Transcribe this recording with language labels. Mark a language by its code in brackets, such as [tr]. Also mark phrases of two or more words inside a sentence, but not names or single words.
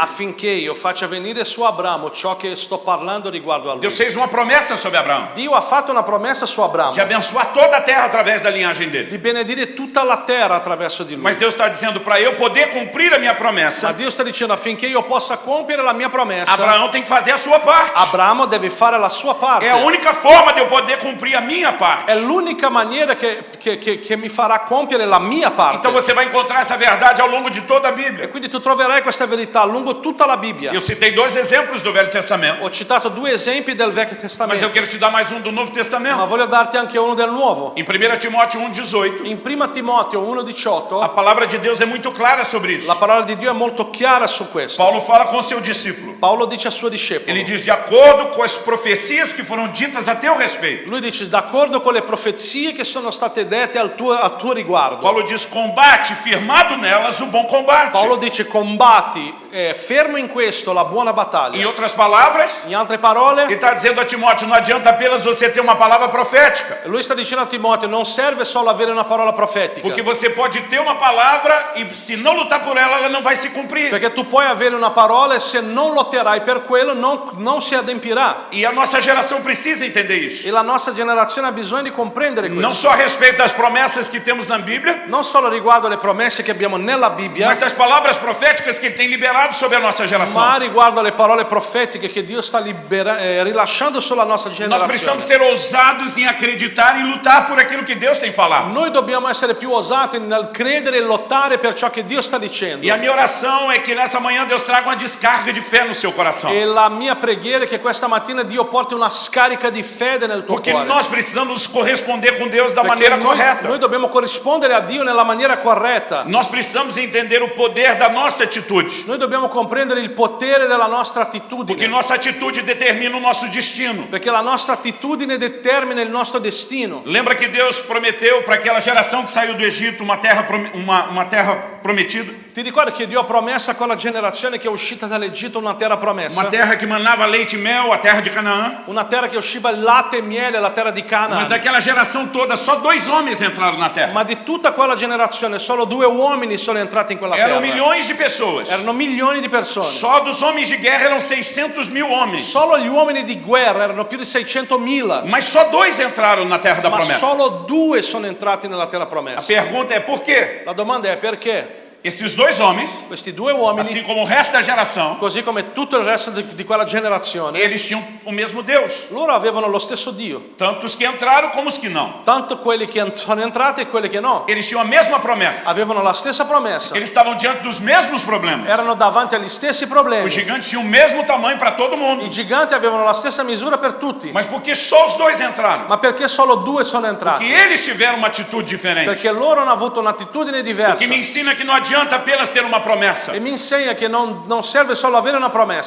[it] affinché io faccia venire su Abramo ciò che sto parlando riguardo a lui. [pt] Deus fez uma promessa sobre Abraão. [it] Dio ha fatto fatto una promessa su Abramo, [pt] de abençoar toda a terra através da linhagem dele. [it] di benedire tutta la terra attraverso di lui. [pt] Mas Deus está dizendo, para eu poder cumprir a minha [it] Ma [pt] promessa, [it] Dio sta dicendo affinché io possa compiere la mia promessa, [pt] Abraão tem que fazer a sua parte. [it] Abramo deve fare la sua parte. [pt] É a única forma de eu poder cumprir a minha parte. [it] È l'unica maniera che mi farà compiere la mia parte. [pt] Então você vai encontrar essa verdade ao longo de toda a Bíblia. [it] E quindi tu troverai questa verità lungo tutta la Bibbia. [pt] Eu citei 2 exemplos do Velho Testamento, [it] Ho citato 2 esempi del Vecchio [pt] mas [it] Testamento, [pt] eu quero te dar mais um do Novo [it] ma [pt] Testamento. [it] voglio darti anche uno del Nuovo. [pt] Em 1 Timóteo 1,18, [it] In 1 Timoteo [pt] a [it] 1,18 [pt] palavra de Deus é muito clara sobre isso. [it] la parola di Dio è molto chiara su questo. [pt] Paulo fala com seu discípulo. [it] Paolo dice al suo discepolo, [pt] Ele diz, de acordo com as profecias que foram ditas a teu respeito. [it] lui dice d'accordo con le profezie che sono state dette al tuo riguardo. [pt] Paulo diz, combate firmado nelas o bom combate. [it] Paolo dice combatti, fermo in questo la buona [pt] Em [it] battaglia. [pt] outras palavras, [it] In altre [pt] ele [it] parole, [pt] está dizendo a Timóteo, não adianta apenas você ter uma palavra profética. [it] lui sta dicendo a Timoteo non serve solo avere una parola profetica, [pt] Porque você pode ter uma palavra e se não lutar por ela, ela não vai se cumprir. [it] perché tu puoi avere una parola e se non lotterai per quello non si adempirà. [pt] E a nossa geração precisa entender isso. [it] E la nostra generazione ha bisogno di comprendere [pt] Não [it] questo. [pt] só a respeito das promessas que temos na Bíblia, [it] Non solo riguardo alle promesse che abbiamo nella Bibbia, [pt] mas das palavras proféticas que Ele tem liberado sobre a nossa geração. [it] ma riguardo alle parole profetiche che Dio sta rilasciando sulla nostra [pt] Nós precisamos [it] generazione. [pt] ser ousados em acreditar e lutar por aquilo que Deus tem falado. [it] Noi dobbiamo essere più osati nel credere e lottare per ciò che Dio sta dicendo. [pt] E a minha oração é que nessa manhã Deus traga uma descarga de fé no seu coração. [it] E la mia preghiera è che questa mattina Dio porti una scarica di fede nel tuo [pt] Porque [it] cuore. [pt] nós precisamos corresponder com Deus da [it] Perché [pt] maneira correta. [it] noi dobbiamo corrispondere a Dio nella maniera corretta. [pt] Nós precisamos entender o poder da nossa atitude. [it] Noi dobbiamo comprendere il potere della nostra [pt] Porque [it] attitudine. [pt] nossa atitude determina o nosso destino. [it] Perché la nostra attitudine determina il nostro destino. [pt] Lembra que Deus prometeu para aquela geração que saiu do Egito uma terra prometida? [it] Ti ricordi che Dio ha promesso a quella generazione che è uscita dall'Egitto una terra promessa? [pt] Uma terra que manava leite e mel, a terra de Canaã. [it] Una terra che usciva latte e miele, la terra di [pt] Mas [it] Canaan. [pt] daquela geração toda, só 2 homens entraram na terra. [it] Ma di tutta quella generazione solo 2 uomini sono entrati in quella [pt] Eram [it] terra. [pt] milhões de pessoas. [it] Erano milioni di persone. [pt] Só dos homens de guerra eram 600.000 homens. [it] Solo gli uomini di guerra erano più di 600.000. [pt] Mas só 2 entraram na terra da [it] Ma [pt] promessa. [it] solo 2 sono entrati nella terra [pt] A [it] promessa. [pt] pergunta é por quê? [it] La domanda è perché [pt] Esses 2 homens, [it] questi 2 uomini, [pt] assim como o resto da geração, [it] così come tutto il resto di quella generazione, [pt] eles tinham o mesmo Deus. [it] loro avevano lo stesso Dio. [pt] Tanto os que entraram como os que não. [it] Tanto quelli che sono entrati e quelli che no. [pt] Eles tinham a mesma promessa. [it] Avevano la stessa promessa. [pt] Eles estavam diante dos mesmos problemas. [it] Erano davanti agli stessi problemi. [pt] Os gigantes tinham o mesmo tamanho para todo mundo. [it] I giganti avevano la stessa misura per tutti. [pt] Mas porque só os 2 entraram? [it] Ma perché solo 2 sono [pt] Que [it] entrati? [pt] eles tiveram uma atitude diferente. [it] Perché loro hanno avuto un'attitudine [pt] Que [it] diversa. [pt] me ensina que não adianta apenas ter uma promessa. [it] E mi insegna che non serve solo avere una promessa.